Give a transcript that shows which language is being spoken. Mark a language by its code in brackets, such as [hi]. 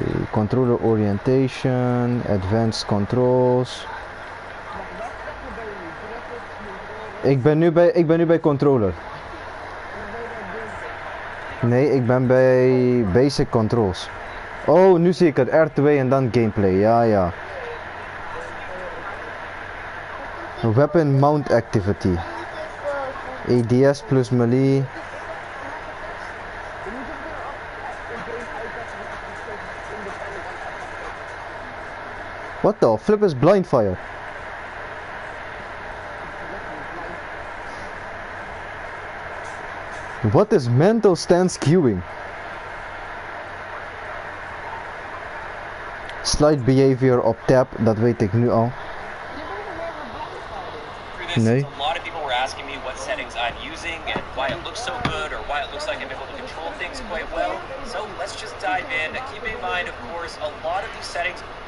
[en] Controller orientation, advanced controls. [nl] Ik ben nu bij controller. Nee, ik ben bij basic controls. Oh, nu zie ik het. R2 en dan gameplay. Ja, ja. [en] Weapon mount activity. ADS plus melee. What the flip is blind fire? What is mental stance queuing? [nl] Slide behavior op tab, dat weet ik nu al. Nee. [en] A lot of people were asking me what settings I'm using and why it looks so good or why it looks like I'm able to control things quite well. So let's just dive in. Keep in mind, of course, a lot of these settings.